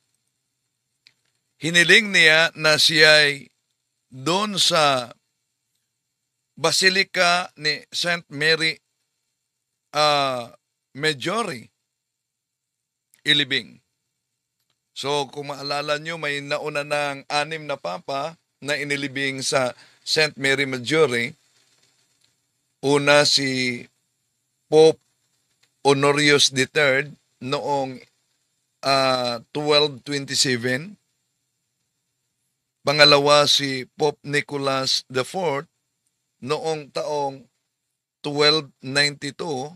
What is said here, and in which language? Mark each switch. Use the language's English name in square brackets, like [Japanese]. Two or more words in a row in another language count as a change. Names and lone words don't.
[Filipino] Hiniling niya na siya'y doon sa Basilica ni St. Mary Maggiore ilibing. So kung maalala nyo, may nauna ng 6 na papa na inilibing sa St. Mary Maggiore. Una si Pope Honorius III noong 1227. Pangalawa si Pope Nicholas IV noong taong 1292.